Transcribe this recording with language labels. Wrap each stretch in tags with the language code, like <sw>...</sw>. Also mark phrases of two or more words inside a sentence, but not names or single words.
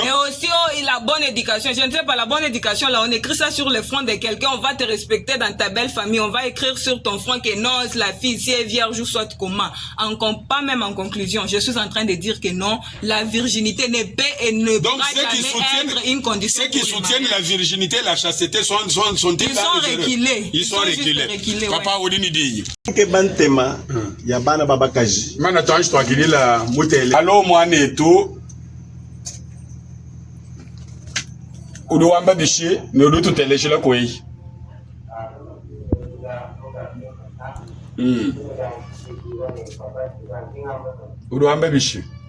<fr>Et aussi, la bonne éducation. Je ne sais pas, la bonne éducation, là, on écrit ça sur le front de quelqu'un, on va te respecter dans ta belle famille, on va écrire sur ton front que non, la fille, si elle est vierge ou soit comment. Pas même en conclusion. Je suis en train de dire que non, la virginité ne peut et ne pourra jamais être une condition. Ceux qui soutiennent la virginité, la chasteté, sont-ils reculés. Ils sont reculés. Papa, Odini dit.</fr> <lua>Ke bantema ya bana babakaji mana tanji twakilila mutele alo mwane tu uduwamba bishi nodu tuteleshela kwei uduwamba bishi</lua>